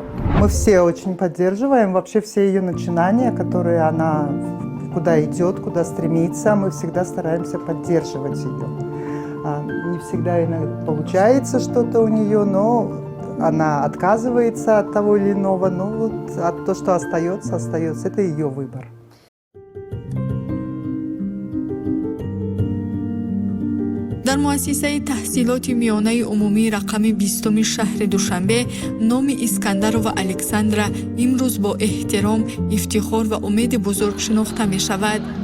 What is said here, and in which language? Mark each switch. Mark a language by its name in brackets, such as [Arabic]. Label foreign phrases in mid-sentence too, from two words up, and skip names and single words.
[Russian] Мы все очень поддерживаем вообще все ее начинания, которые она куда идет, куда стремится. Мы всегда стараемся поддерживать ее. Не всегда иногда получается что-то у нее, но она отказывается от того или иного. Но вот от то, что остается, это ее выбор. [Tajik] дар муассисаи таҳсилоти миёнаи умумии рақами 20 шаҳри Душанбе номи Искандарова Александра имрӯз бо эҳтиром, ифтихор ва умеди бузург шинохта мешавад.